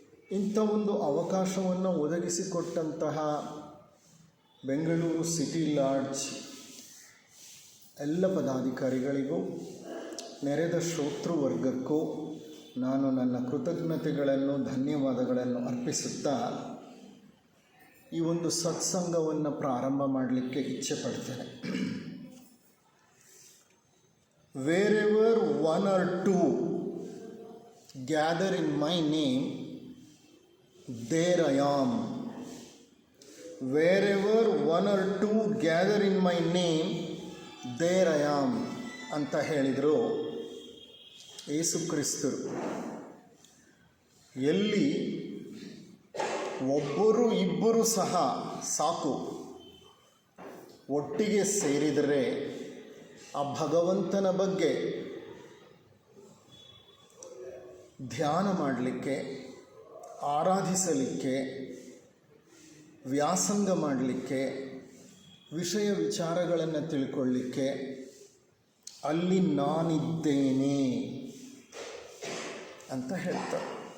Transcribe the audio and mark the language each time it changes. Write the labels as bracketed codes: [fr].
[kn] ಇಂಥ ಒಂದು ಅವಕಾಶವನ್ನು ಒದಗಿಸಿಕೊಟ್ಟಂತಹ ಬೆಂಗಳೂರು ಸಿಟಿ ಲಾಡ್ಜ್ ಎಲ್ಲ ಪದಾಧಿಕಾರಿಗಳಿಗೂ, ನೆರೆದ ಶ್ರೋತೃವರ್ಗಕ್ಕೂ ನಾನು ನನ್ನ ಕೃತಜ್ಞತೆಗಳನ್ನು, ಧನ್ಯವಾದಗಳನ್ನು ಅರ್ಪಿಸುತ್ತಾ ಈ ಒಂದು ಸತ್ಸಂಗವನ್ನು ಪ್ರಾರಂಭ ಮಾಡಲಿಕ್ಕೆ ಇಚ್ಛೆ ಪಡ್ತೇನೆ. [en] Wherever one or two gather in my name, there I am. Wherever one or two gather in my name, there I am [kn] ಅಂತ ಹೇಳಿದರು ಯೇಸು ಕ್ರಿಸ್ತರು. ಎಲ್ಲಿ ಒಬ್ಬರು ಇಬ್ಬರು ಸಹ ಸಾಕು, ಒಟ್ಟಿಗೆ ಸೇರಿದರೆ ಆ ಭಗವಂತನ ಬಗ್ಗೆ ಧ್ಯಾನ ಮಾಡಲಿಕ್ಕೆ, ಆರಾಧಿಸಲಿಕ್ಕೆ, ವ್ಯಾಸಂಗ ಮಾಡಲಿಕ್ಕೆ, ವಿಷಯ ವಿಚಾರಗಳನ್ನು ತಿಳ್ಕೊಳ್ಳಿಕ್ಕೆ ಅಲ್ಲಿ ನಾನಿದ್ದೇನೆ ಅಂತ ಹೇಳ್ತಾರೆ.